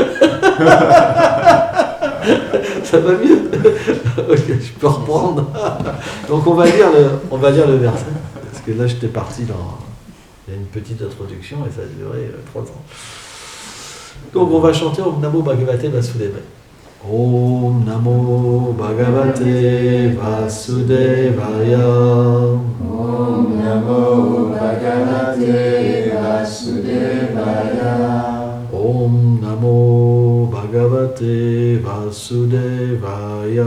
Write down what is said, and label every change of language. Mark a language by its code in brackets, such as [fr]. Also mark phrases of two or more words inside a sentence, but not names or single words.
[fr] Ça va mieux? Ok, je peux reprendre. Donc on va lire le verset, parce que là j'étais parti dans... Il y a une petite introduction et ça a duré 3 ans. Donc on va chanter [sa] Om Namo Bhagavate Vasudevaya. Om Namo Bhagavate Vasudevaya. Om Namo Bhagavate Vasudevaya. Om Namo Bhagavate Vasudevaya.